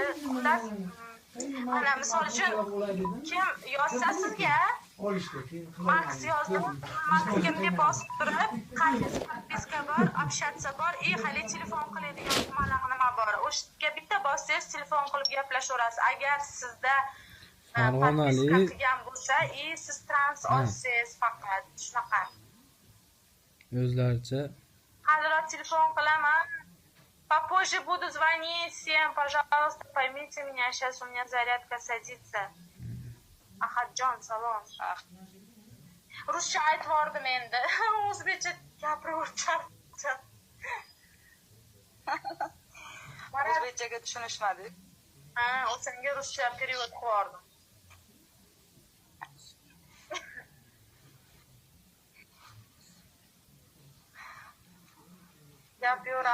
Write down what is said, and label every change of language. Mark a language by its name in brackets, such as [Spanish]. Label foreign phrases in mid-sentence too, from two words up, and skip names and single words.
[Uzbek] Xullas, mana misol uchun kim yozsa sizga Max yozdim, Maxga deb bosib turib, qaysi podpiska bor, общаться bor, hali telefon qiladigan nima bor. O'shga bitta bossangiz telefon qilib gaplashaverasiz. Agar sizda Farg'onali qilgan bo'lsa, siz trans olsangiz faqat shunaqa. o'zlaricha Hozir telefon qilaman. [Russian] Попозже буду звонить всем, пожалуйста, поймите меня, сейчас у меня зарядка садится. [Uzbek] Ahadjon, salom. Ruscha aytib yubordim endi. O'zbekcha gapiraverdim. O'zbekchaga tushunishmadi. Ha, o'shanga ruscha перевод qilib yubordim. Gapira.